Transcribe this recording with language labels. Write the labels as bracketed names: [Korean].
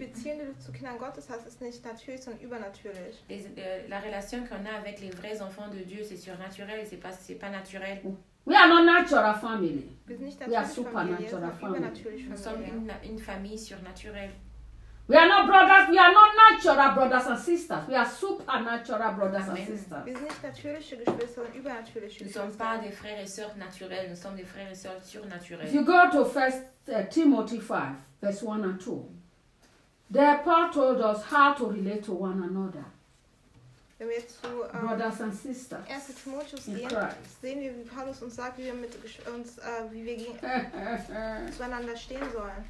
[German] Die Beziehung, die du zu Kindern Gottes hast, ist nicht natürlich, sondern übernatürlich. [French] La relation qu'on a avec les vrais enfants de Dieu, c'est surnaturel, c'est pas naturel. [English] We are not natural family. We are supernatural family. [French] Nous sommes une famille surnaturelle. [English] We are not brothers. We are not natural brothers and sisters. We are supernatural brothers and sisters. [German] Wir sind nicht natürliche Geschwister, sondern übernatürliche Geschwister. [French] Nous ne sommes pas des frères et sœurs naturels. Nous sommes des frères et sœurs surnaturels. [English] If you go to 1 Timothy 5:1-2, there Paul told us how to relate to one another. [German] Wenn wir jetzt zu [English] Brothers and sisters [German] 1. Timotheus gehen, sehen wir, wie Paulus uns sagt, wie wir mit uns, wie wir zueinander stehen sollen.